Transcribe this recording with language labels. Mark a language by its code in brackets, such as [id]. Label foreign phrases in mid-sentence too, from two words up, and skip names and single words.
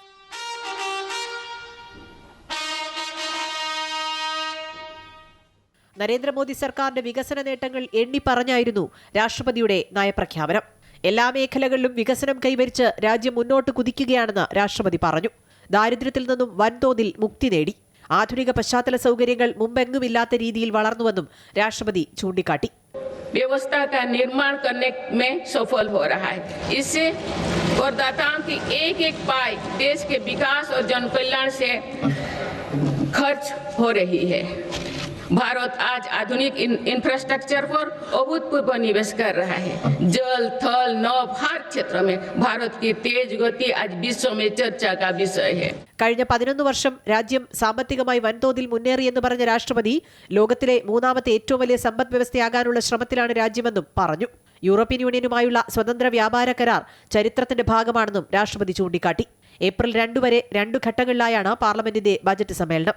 [ml] നരേന്ദ്രമോദി സർക്കാരിന്റെ വികസന നേട്ടങ്ങൾ എണ്ണിപ്പറഞ്ഞായിരുന്നു രാഷ്ട്രപതിയുടെ നയപ്രഖ്യാപനം. എല്ലാ മേഖലകളിലും വികസനം കൈവരിച്ച് രാജ്യം മുന്നോട്ട് കുതിക്കുകയാണെന്ന് രാഷ്ട്രപതി പറഞ്ഞു. ദാരിദ്ര്യത്തിൽ നിന്നും വൻതോതിൽ മുക്തി നേടി. ആധുനിക പശ്ചാത്തല സൗകര്യങ്ങൾ മുമ്പെങ്ങുമില്ലാത്ത രീതിയിൽ വളർന്നുവെന്നും രാഷ്ട്രപതി ചൂണ്ടിക്കാട്ടി. [hi] व्यवस्था का निर्माण करने में सफल हो रहा है. इससे करदाताओं की एक पाई देश के विकास और जनकल्याण से खर्च हो रही है. भारत आज आधुनिक इंफ्रास्ट्रक्चर पर अभूतपूर्व निवेश कर रहा है. जल, थल, नभ हर क्षेत्र में भारत की तेज गति आज विश्व में चर्चा का विषय है. [ml] കഴിഞ്ഞ 11 വർഷം രാജ്യം സാമ്പത്തികമായി വൻതോതിൽ മുന്നേറിയെന്ന് പറഞ്ഞ രാഷ്ട്രപതി ലോകത്തിലെ 3ാമത്തെ ഏറ്റവും വലിയ സമ്പദ് വ്യവസ്ഥയാകാനുള്ള ശ്രമത്തിലാണ് രാജ്യമെന്നും പറഞ്ഞു. യൂറോപ്യൻ യൂണിയനുമായുള്ള സ്വതന്ത്ര വ്യാപാര കരാർ ചരിത്രത്തിന്റെ ഭാഗമാണെന്നും രാഷ്ട്രപതി ചൂണ്ടിക്കാട്ടി. ഏപ്രിൽ 2 വരെ 2 ഘട്ടങ്ങളിലായാണ് പാർലമെന്റിന്റെ ബജറ്റ് സമ്മേളനം.